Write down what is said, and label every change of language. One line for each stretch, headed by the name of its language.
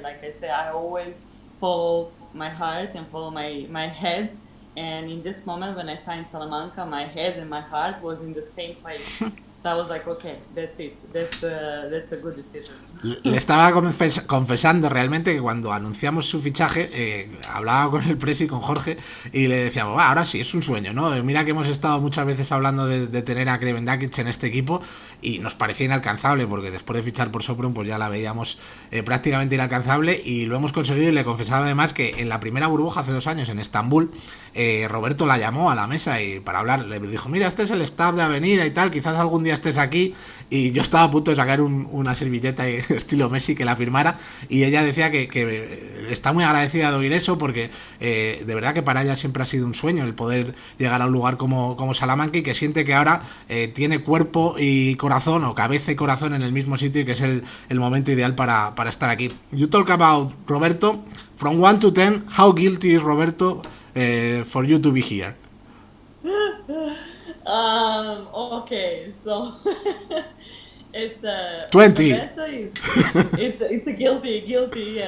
English: Like I said, I always follow my heart and follow my head. And in this moment, when I signed Salamanca, my head and my heart was in the same place. So I was like, okay, that's it. That's a good decision.
Spanish: Le estaba confesando realmente que cuando anunciamos su fichaje, hablaba con el presi, con Jorge, y le decíamos, ahora sí, es un sueño, ¿no? Mira que hemos estado muchas veces hablando de tener a Crvendakic en este equipo y nos parecía inalcanzable, porque después de fichar por Sopron, pues ya la veíamos prácticamente inalcanzable, y lo hemos conseguido. Y le confesaba además que en la primera burbuja hace 2 años en Estambul, Roberto la llamó a la mesa y para hablar, le dijo, mira, este es el staff de Avenida y tal, quizás algún día estés aquí. Y yo estaba a punto de sacar una servilleta estilo Messi que la firmara, y ella decía que está muy agradecida de oír eso, porque de verdad que para ella siempre ha sido un sueño el poder llegar a un lugar como Salamanca, y que siente que ahora tiene cuerpo y corazón, o cabeza y corazón en el mismo sitio, y que es el momento ideal para estar aquí.
English: You talk about Roberto, from 1 to 10, how guilty is Roberto for you to be here? Okay, so it's 20. Roberto is it's a guilty.